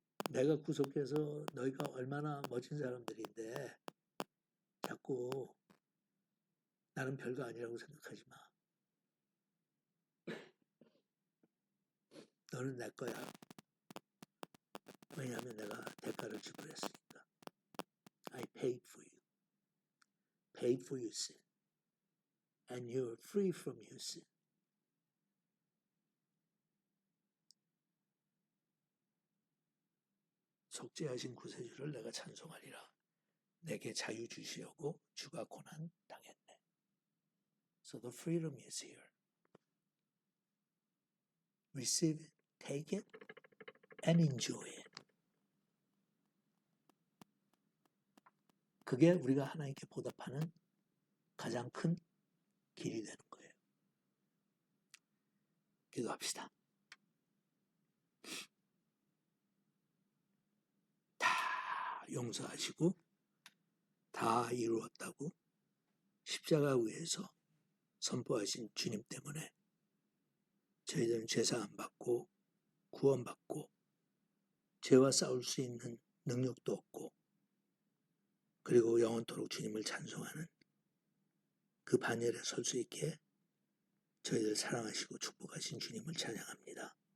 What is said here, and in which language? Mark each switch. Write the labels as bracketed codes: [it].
[ko] 내가 구속해서 너희가 얼마나 멋진 사람들인데 자꾸 나는 별거 아니라고 생각하지 마. 너는 내 거야. 왜냐하면 내가 대가를 지불했으니까. [en] I paid for you. Paid for your sin. And you're free from your sin. [ko] 속죄하신 구세주를 내가 찬송하리라. 내게 자유 주시려고 주가 고난 당했네. [en] So the freedom is here. Receive it, take it, and enjoy it. [ko] 그게 우리가 하나님께 보답하는 가장 큰 길이 되는 거예요. 기도합시다. 다 용서하시고 다 이루었다고 십자가 위에서 선포하신 주님 때문에 저희들은 죄사함 받고 구원받고 죄와 싸울 수 있는 능력도 없고 그리고 영원토록 주님을 찬송하는 그 반열에 설 수 있게 저희들 사랑하시고 축복하신 주님을 찬양합니다.